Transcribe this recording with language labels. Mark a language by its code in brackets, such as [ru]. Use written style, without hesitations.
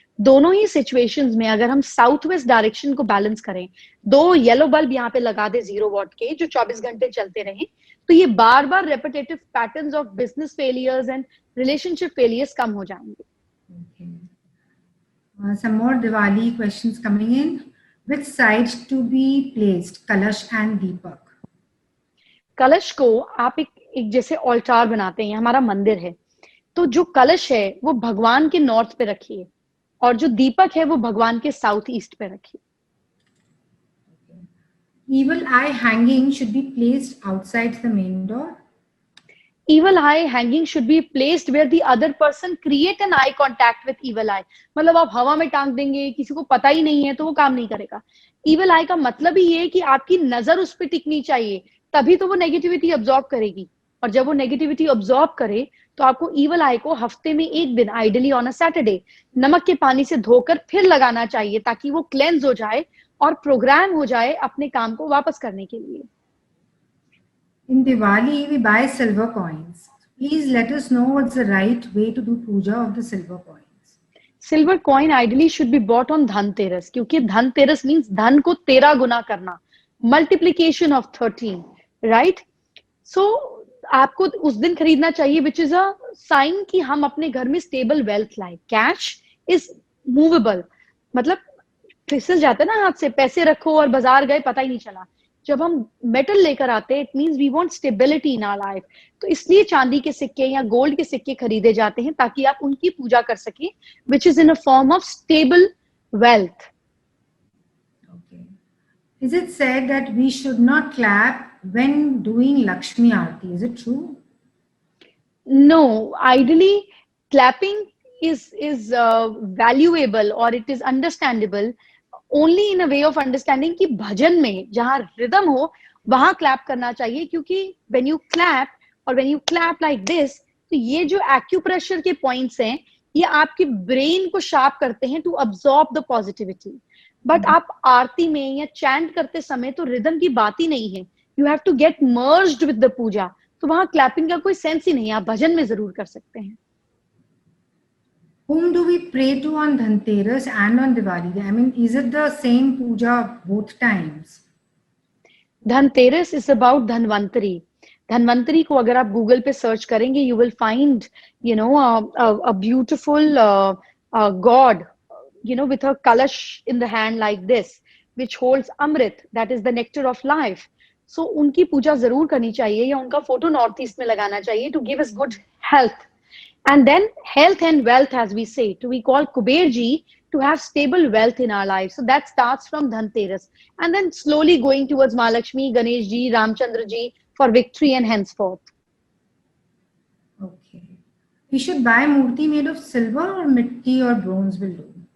[hi] दोनों ही सिचुएशंस में अगर हम साउथ वेस्ट डायरेक्शन को बैलेंस करें, 2 येलो बल्ब यहाँ पे लगा दे 0 वॉट के जो 24 घंटे चलते रहे, तो ये बार बार [en] repetitive patterns of business failures and relationship failures [hi] कम हो जाएंगे. [en] Some more Diwali questions coming in. Which sides to be placed, Kalash and Deepak? [hi] कलश को आप एक जैसे ऑल्टार बनाते हैं, हमारा मंदिर है, तो जो कलश है वो भगवान के नॉर्थ पे रखिए और जो दीपक है वो भगवान के साउथ ईस्ट पे रखिए. [en] Evil eye hanging should be placed outside the main door. Evil eye hanging should be placed where the other person create an eye contact with evil eye. [hi] मतलब आप हवा में टांग देंगे, किसी को पता ही नहीं है, तो वो काम नहीं करेगा. Evil eye का मतलब ही ये है कि आपकी नजर उस पर टिकनी चाहिए, तभी तो वो नेगेटिविटी अब्सॉर्ब करेगी. और जब वो नेगेटिविटी अब्सॉर्ब करे तो आपको ईवल आई को हफ्ते में 1 दिन, [en] ideally on a Saturday, [hi] नमक के पानी से धोकर फिर लगाना चाहिए ताकि वो क्लेंस हो जाए और प्रोग्राम हो जाए अपने काम को वापस करने के लिए. [en] In Diwali, we buy silver coins. Please let us know what's the right way to do puja of the silver coins. Silver coin ideally should be bought on Dhanteras, [hi] क्योंकि धनतेरस मीन्स धन को 13 गुना करना, [en] multiplication of 13, right? [hi] So आपको उस दिन खरीदना चाहिए, [en] which is a sign [hi] कि हम अपने घर में स्टेबल वेल्थ लाए. [en] cash is movable, [hi] मतलब फिसल जाता है ना हाथ से, पैसे रखो और बाजार गए पता ही नहीं चला. जब हम मेटल लेकर आते हैं, [en] It means we want stability in our life. [hi] तो इसलिए चांदी के सिक्के या गोल्ड के सिक्के खरीदे जाते हैं ताकि आप उनकी पूजा कर सके, [en] Which is in a form of stable wealth. Is it said that we should not clap when doing Lakshmi Aarti? Is it true? No, ideally clapping is valuable or it is understandable only in a way of understanding [hi] कि भजन में जहाँ rhythm हो वहां clap करना चाहिए, क्योंकि [en] when you clap और when you clap like this, [hi] तो ये जो एक्यूप्रेशर के पॉइंट्स हैं ये आपके ब्रेन को शार्प करते हैं [en] To absorb the positivity. [hi] But आप आरती में या चैंट करते समय तो रिदम की बात ही नहीं है. [en] you have to get merged with the puja, [hi] तो वहां क्लैपिंग का कोई सेंस ही नहीं है. आप भजन में जरूर कर सकते हैं. [en] Whom do we pray to on Dhanteras and on Diwali? I mean, is it the same puja both times? Dhanteras is about Dhanvantari. [hi] Dhanvantari को अगर आप गूगल पे सर्च करेंगे, [en] You will find a beautiful god, with a kalash in the hand like this, which holds amrit, that is the nectar of life. [hi] So उनकी पूजा जरूर करनी चाहिए, या उनका फोटो नॉर्थ ईस्ट में लगाना चाहिए [en] to give us good health. And then health and wealth, as we say, we call Kuberji to have stable wealth in our lives. So that starts from Dhanteras. And then slowly going towards Mahalakshmi, Ganeshji, Ramchandraji for victory and henceforth. Okay. We should buy murti made of silver or mitti or bronze will do.